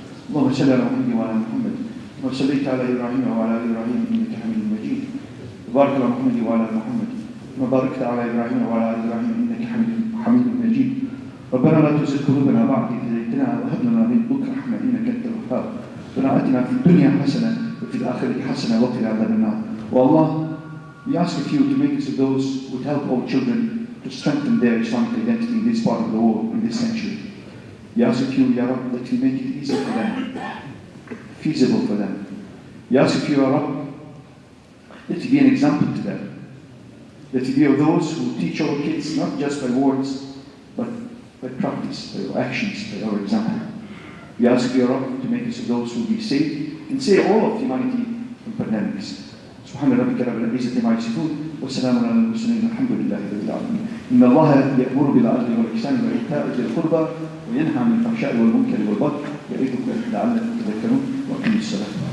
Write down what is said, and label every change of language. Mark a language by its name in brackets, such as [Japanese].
[Arabic] اللهم صل على محمد وعلى محمد كما صليت على إبراهيم وعلى آل إبراهيم إنك حميد مجيد. وبارك على محمد وعلى محمد كما باركت على إبراهيم وعلى آل إبراهيم إنك حميد مجيد. ربنا لا تزغ قلوبنا بعد إذ هديتنا وهب لنا من لدنك رحمة إنك أنت الوهاب. ربنا آتنا في الدنيا حسنة وفي الآخرة حسنة وقنا عذاب النار. [English] Oh Allah, we ask of you to make us of those who would help our children to strengthen their Islamic identity in this part of the world, in this century. We ask of you, Ya Rabb, that you make it easy for them, feasible for them. We ask of you, Ya Rabb, that you be an example to them, that you be of those who teach our kids not just by words, but by practice, by our actions, by our example. We ask of you, Ya Rabb, to make us of those who will be saved and save all of humanity from pandemics. [Arabic] سبحان ربك رب العزة عما يصفون وسلام على المرسلين والحمد لله رب العالمين. إن الله يأمر بالعدل والإحسان وإيتاء ذي القربى وينهى عن الفحشاء والمنكر والبغي يعظكم لعلكم تذكرون وأقيموا الصلاة.